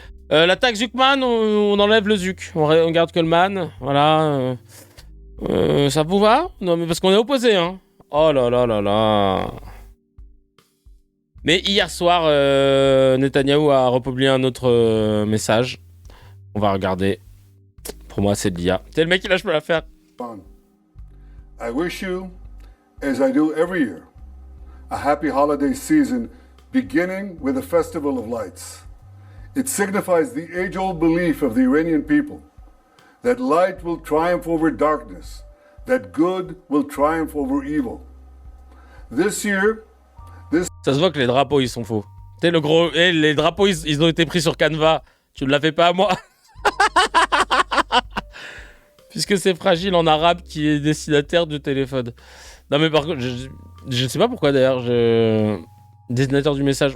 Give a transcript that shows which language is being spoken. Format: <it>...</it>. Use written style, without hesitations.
<fr>L'attaque Zuckman, on enlève le Zuck. On garde que le man. Voilà. Ça vous va ? Non, mais parce qu'on est opposés, hein. Oh là là là là. Mais hier soir, Netanyahou a republié un autre message. On va regarder. Pour moi, c'est de l'IA. C'est le mec qui lâche pas l'affaire.</fr> <en>I wish you, as I do every year, a happy holiday season beginning with the Festival of Lights. It signifies the age-old belief of the Iranian people that light will triumph over darkness, that good will triumph over evil. This year,</en> <fr>Ça se voit que les drapeaux, ils sont faux. Tu sais, les drapeaux, ils ont été pris sur Canva. Tu ne l'as fait pas à moi. Puisque c'est Fragile en arabe qui est destinataire du téléphone. Non mais par contre, je ne sais pas pourquoi d'ailleurs, destinateur du message.</fr>